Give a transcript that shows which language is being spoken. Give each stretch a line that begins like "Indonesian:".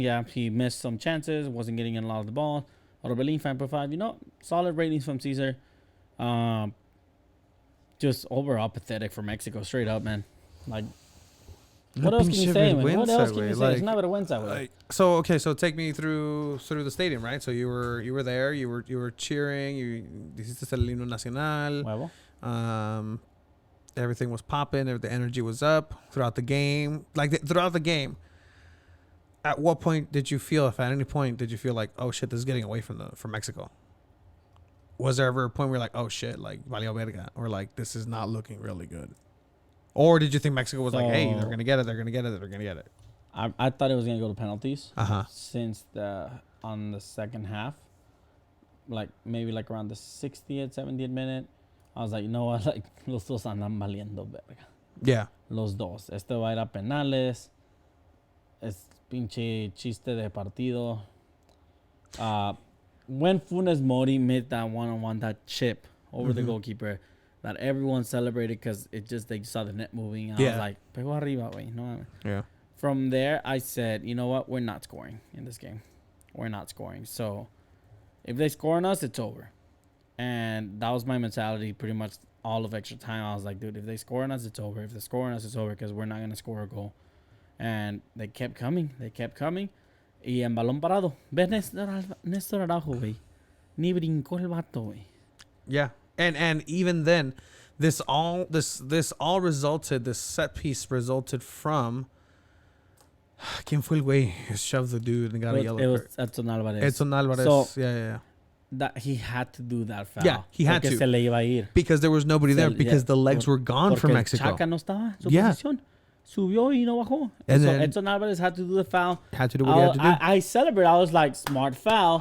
English: Yeah, he missed some chances. Wasn't getting in a lot of the ball. Orbelin, 5.5. Solid ratings from Caesar. Just overall pathetic for Mexico. Straight up, man. Like, what else can you say, man? What else can you say? It's not
Spanish: vergüenza, güey.
English: So take me through the stadium, right? So you were there. You were cheering. You
Spanish: hiciste el himno nacional. Huevo.
English: Everything was popping. The energy was up throughout the game. Throughout the game. At what point did you feel, if at any point did you feel like, oh shit, this is getting away from Mexico? Was there ever a point where you're like, oh shit, like
Spanish: valió verga,
English: or like this is not looking really good? Or did you think Mexico was like, hey, they're gonna get it? I thought it was gonna go to penalties. Since on the second half, like maybe like around the 60th, 70th minute, I was like, you know what, like
Spanish: los dos andan valiendo verga.
English: Yeah.
Spanish: Los dos. Este va a ir a penales. Es pinche chiste de partido.
English: When Funes Mori made that one-on-one, that chip over the goalkeeper, that everyone celebrated because they saw the net moving. And I was like,
Spanish: pegó arriba, güey.
English: No. Yeah. From there, I said, you know what? We're not scoring in this game. We're not scoring. So if they score on us, it's over. And that was my mentality pretty much all of extra time. I was like, dude, if they score on us, it's over. If they score on us, it's over because we're not going to score a goal. And they kept coming.
Spanish: Y en balón parado. ¿Ves Néstor Araujo, güey? Ni brincó el vato, güey.
English: Yeah. And even then, this set piece resulted from
Spanish: ¿Quién fue el güey
English: who shoved the dude and got a yellow card? It was Edson Alvarez. Edson Alvarez. So, yeah. That he had to do that foul. Yeah, he had to.
Spanish: Se le iba a ir.
English: Because there was nobody there because the legs were gone from Mexico.
Spanish: Chaca no estaba en su
English: Yeah.
Spanish: posición. Subió y no bajó.
English: And so then Edson Alvarez had to do the foul. Had to do what he had to do. I celebrate. I was like, smart foul.